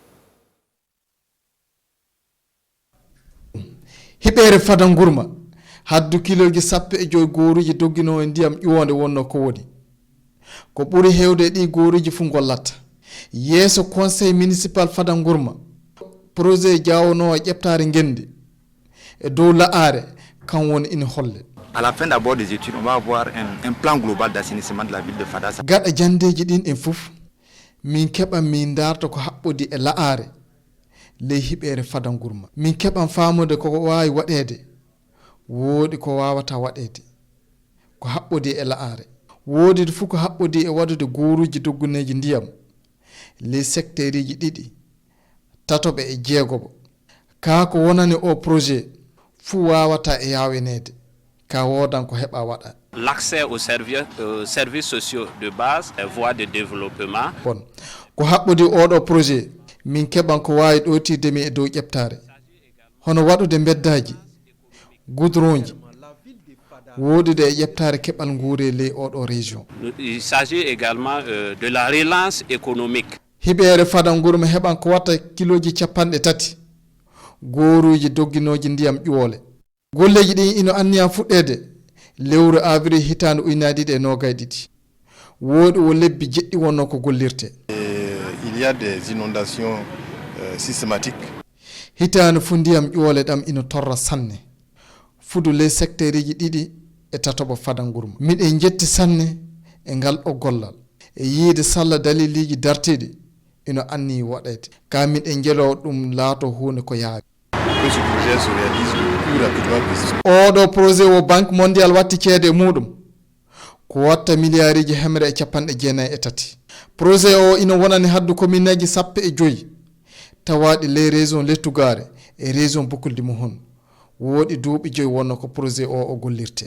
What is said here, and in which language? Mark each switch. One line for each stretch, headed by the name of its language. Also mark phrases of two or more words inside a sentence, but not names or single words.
Fula: hiɓere Fadane Gourma haddu kiloji 15 goruji doggino e ndiyam ƴuwonde wonno ko woni ko ɓuri hewde ɗi goruji fu gollata yeeso
French: conseil municipal
Fula: Fadane Gourma projet jawno e ƴeftare gendi e dow la'are kan woni ina holle.
French: À la fin d'abord des études, on va avoir un plan global d'assainissement de la ville de Fada.
Fula: gaɗa jandeji ɗin en fof min keɓan min darta ko haɓɓodi e la'are ley hiɓere Fadane Gourma min keɓan famude ko wawi waɗede woodi ko wawata waɗede ko haɓɓodi e la'are woodi fuu ko haɓɓodi e waɗude goruji dogguneji ndiyam ley secteur iji ɗiɗi tatoɓe e jeegoɓo ka ko wonani o projet fuu wawata e yawenede ka wodan ko heɓa waɗa.
French: L'accès aux services sociaux de base et voies de développement.
Fula: Bon ko haɓɓodi oɗo projet min keɓan ko wawi ɗotirdemi e dow ƴeftare hono waɗude beddaji goudronji wodude e ƴeftare keɓal guure ley oɗo région.
French: Il s'agit également de la relance économique.
Fula: hiɓere Fadane Gourma heɓan ko watta kiloji 30 goruji dogginoji ndiyam ƴuwole golleji ɗi ino anniya fuɗɗede lewru avril hitande 2022 woodi o lebbi jeɗɗi wonno ko gollirte.
French: Il y a des inondations systématiques.
Fula: hitande fu ndiyam ƴuwole ɗam ina torra sanne fudu ley secteur ji ɗiɗi e tatoɓo Fadane Gourma miɗen jetti sanne e ngal ɗo gollal e yiide salla daliliji dartiɗi ino anni waɗede ka miɗen jelo ɗum laato hunde ko yaawi.
French: que ce projet se réalise le plus rapidement possible.
Fula: oɗo projet o
French: banque mondial
Fula: watti ceede muɗum ko watta milliardji hemre e capanɗe jeenayyi e tati projet o ina wonani haddu commune aji sappo e joyi tawaɗi ley région lettugare e région bokuldi mo hon woɗi duuɓi joyi wonno ko projet o gollirte